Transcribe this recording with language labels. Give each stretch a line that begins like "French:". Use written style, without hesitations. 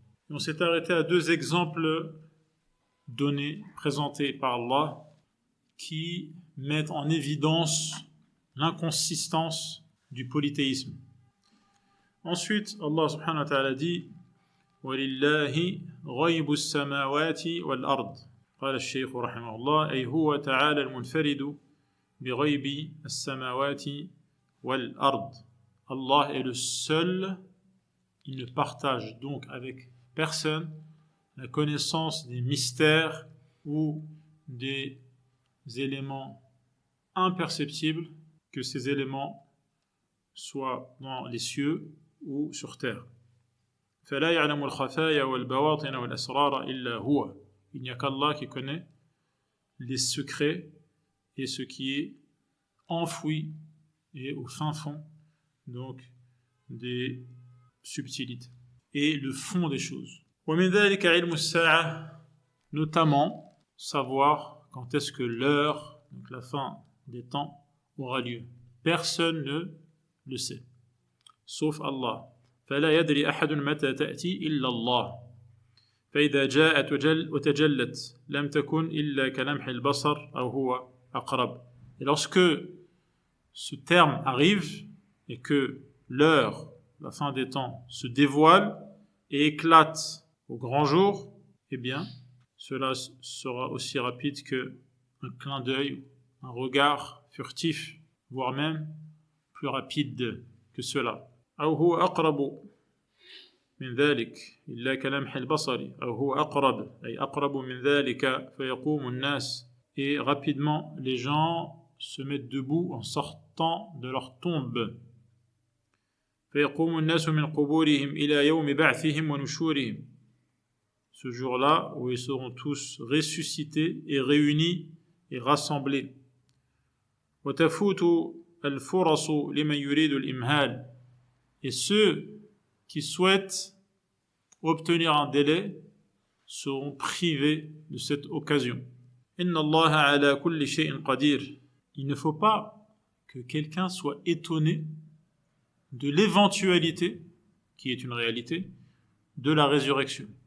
French: On s'est arrêté à deux exemples donnés, présentés par Allah, qui mettent en évidence l'inconsistance du polythéisme. Ensuite, Allah subhanahu wa ta'ala dit
Arabic: وَلِلَّهِ غَيْبُ السَّمَاوَاتِ وَالْأَرْضِ قال الشيخ رحمه الله أي هو تعالى المنفرد بغيب السماوات والأرض.
French: Allah est le seul. Il ne partage donc avec personne la connaissance des mystères ou des éléments imperceptibles, que ces éléments soient dans les cieux ou sur terre.
Arabic: فَلَا يَعْلَمُ الْخَفَايَا وَالْبَوَاطِنَ وَالْأَسْرَارَ إِلَّا هُوَ.
French: Il n'y a qu'Allah qui connaît les secrets et ce qui est enfoui et au fin fond donc des subtilité et le fond des choses.
Arabic: ومن ذلك علم الساعة,
French: notamment savoir quand est-ce que l'heure, donc la fin des temps, aura lieu. Personne ne le sait, sauf Allah.
Arabic: فلا يدري أحد متى تأتي إلا الله. فإذا جاءت وتجلت لم تكن إلا كلمح البصر أو هو أقرب.
French: Et lorsque ce terme arrive et que l'heure, la fin des temps, se dévoile et éclate au grand jour, eh bien, cela sera aussi rapide qu'un clin d'œil, un regard furtif, voire même plus rapide que cela.
Arabic: أو هو أقرب من ذلك إلا كلمح البصر أو هو أقرب أي أقرب من ذلك فيقوم الناس.
French: Et rapidement, les gens se mettent debout en sortant de leur tombe.
Arabic: فيقوم الناس من قبورهم إلى يوم بعثهم ونشورهم.
French: Ce jour-là où ils seront tous ressuscités et réunis et rassemblés.
Arabic: وتفوت الفرص لمن يريد الإمهال.
French: Et ceux qui souhaitent obtenir un délai seront privés de cette occasion.
Arabic: إن الله على كل شيء قدير.
French: Il ne faut pas que quelqu'un soit étonné de l'éventualité, qui est une réalité, de la résurrection.